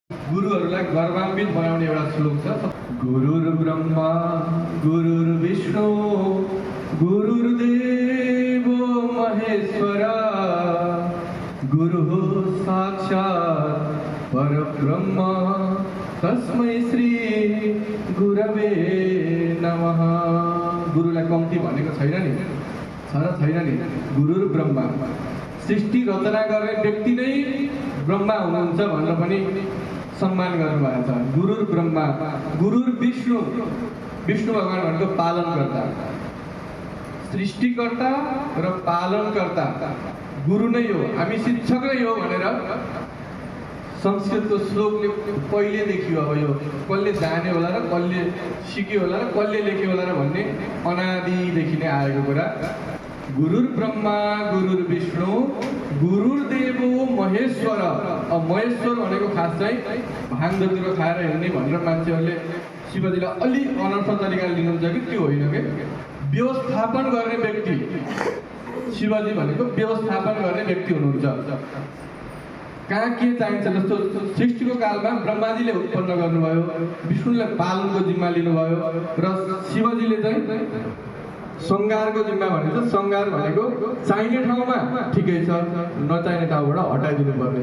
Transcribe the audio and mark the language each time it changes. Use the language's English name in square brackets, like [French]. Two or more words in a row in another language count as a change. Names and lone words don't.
[Nepali] गुरुहरूलाई गर्वान्वित बनाउने एउटा श्लोक छ। [Sanskrit] गुरुर् ब्रह्मा गुरुर्विष्णु गुरुर्देवो महेश्वरा गुरुः साक्षात् परब्रह्म तस्मै श्री गुरवे नमः। [Nepali] गुरुलाई कम्ती भनेको छैन नि, छ र छैन नि? [Sanskrit] गुरुर् ब्रह्मा, [Nepali] सृष्टि रचना गर्ने व्यक्ति नै ब्रह्मा हुनुहुन्छ भनेर पनि सम्मान गर्नुभएको छ। [Sanskrit] गुरुर् ब्रह्मा गुरुर् विष्णु, [Nepali] विष्णु भगवान भनेको पालनकर्ता, सृष्टिकर्ता र पालनकर्ता गुरु नै हो, हामी शिक्षक नै हो भनेर संस्कृतको श्लोकले कहिले देखियो। अब यो कसले जाने होला र कसले सिक्यो होला र कसले लेख्यो होला र भन्ने अनादिदेखि नै आएको कुरा। [Sanskrit] गुरुर् ब्रह्मा गुरुर् विष्णु गुरुर्देवो महेश्वर। [Nepali] अब महेश्वर भनेको खास चाहिँ भाङ धतुरो खाएर हिँड्ने भनेर मान्छेहरूले शिवजीलाई अलि अनर्थ तरिकाले लिनुहुन्छ कि त्यो होइन के। व्यवस्थापन गर्ने व्यक्ति शिवजी भनेको व्यवस्थापन गर्ने व्यक्ति हुनुहुन्छ। कहाँ के चाहिन्छ, जस्तो सृष्टिको कालमा ब्रह्माजीले उत्पन्न गर्नुभयो, विष्णुले पालनको जिम्मा लिनुभयो र शिवजीले चाहिँ सङ्घारको जिम्मा भनेको सङ्घार भनेको चाहिने ठाउँमा ठिकै छ, नचाहिने ठाउँबाट हटाइदिनु पर्ने।